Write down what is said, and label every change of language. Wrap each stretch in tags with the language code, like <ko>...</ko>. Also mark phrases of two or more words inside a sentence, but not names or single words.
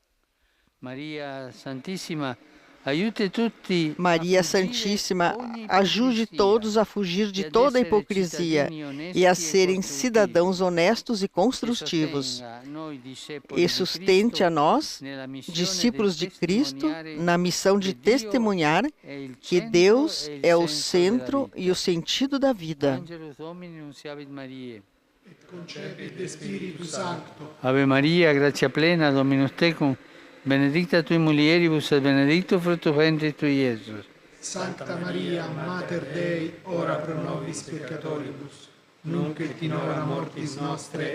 <pt>Maria Santíssima, ajude todos a fugir de toda a hipocrisia e a serem cidadãos honestos e construtivos. E sustente a nós, discípulos de Cristo, na missão de testemunhar que Deus é o centro e o sentido da vida.</pt> <la>Ave Maria, gratia plena, Dominus tecum, benedicta tui mulieribus et benedictus fructus ventris tui, Iesus. Sancta Maria, Mater Dei, ora pro nobis peccatoribus, nunc et in hora mortis nostre.</la>